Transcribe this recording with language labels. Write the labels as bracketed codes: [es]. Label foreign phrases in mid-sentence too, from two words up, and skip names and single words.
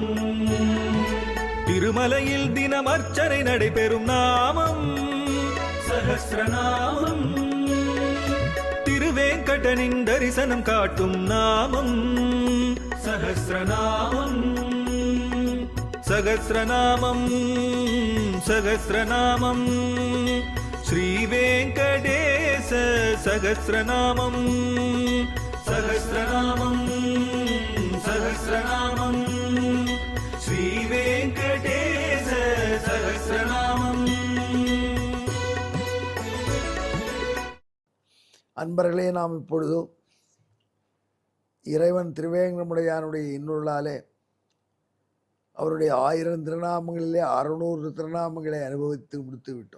[ta] திருமலையில் தினம் அர்ச்சனை நடைபெறும் நாமம் சஹஸ்ரநாமம். திருவேங்கடனின் தரிசனம் காட்டும் நாமம் சஹஸ்ரநாமம். [sa] सहस्रनामं सहस्रनामं श्रीवेङ्कटेश सहस्रनामं सहस्रनामं सहस्रनामं श्रीवेङ्कटेश सहस्रनामं। [ta] அன்பர்களே, நாம் இப்பொழுது இறைவன் திருவேங்கடமுடையானுடைய இன்னொருளாலே அவருடைய 1000 திருநாமங்களிலே 600 திருநாமங்களை அனுபவித்து முடித்து விட்டோம்.